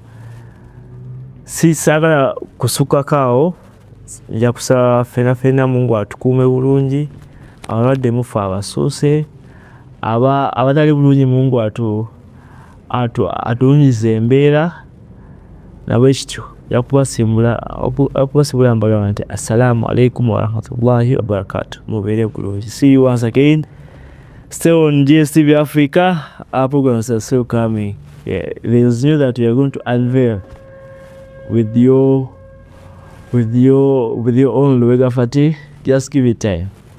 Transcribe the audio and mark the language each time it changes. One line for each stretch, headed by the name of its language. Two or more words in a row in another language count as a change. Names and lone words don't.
Ganda: Saagala kusukkako awo, nja kusaba ffenna Mungu atukuume bulungi, abalwadde mufe abasuuse, abatali bulungi Mungu atulungize embeera, nabwe kityo yakubasimbula mbagamba nti
Arabic: السلام عليكم ورحمة الله وبركاته.
Ganda: Mubeere bulungi.
English: See you once again. Stay on GSTV Africa. Our programs are still coming. Yeah, there's news that we are going to unveil with your own Luwega Fati. Just give it time.